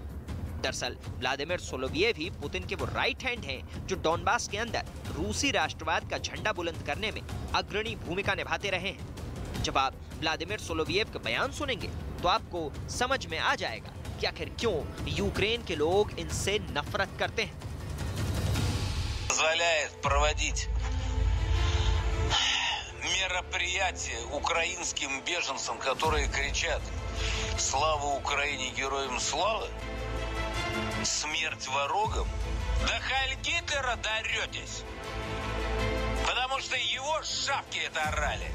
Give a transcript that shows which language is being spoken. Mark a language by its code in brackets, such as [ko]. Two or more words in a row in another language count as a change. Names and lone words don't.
[hi] दरअसल व्लादिमीर सोलोवियव ही पुतिन के वो राइट हैंड हैं जो डोनबास के अंदर रूसी राष्ट्रवाद का झंडा बुलंद करने में अग्रणी भूमिका निभाते रहे हैं। जब आप व्लादिमीर सोलोवियव के बयान सुनेंगे तो आपको समझ में आ जाएगा कि आखिर क्यों यूक्रेन के लोग इनसे नफरत करते हैं। [ru] Позволяет проводить мероприятия украинским беженцам, которые кричат «Слава Украине, героям слава!», смерть ворогам. До Хайль Гитлера доретесь. Потому что что его шавки это орали.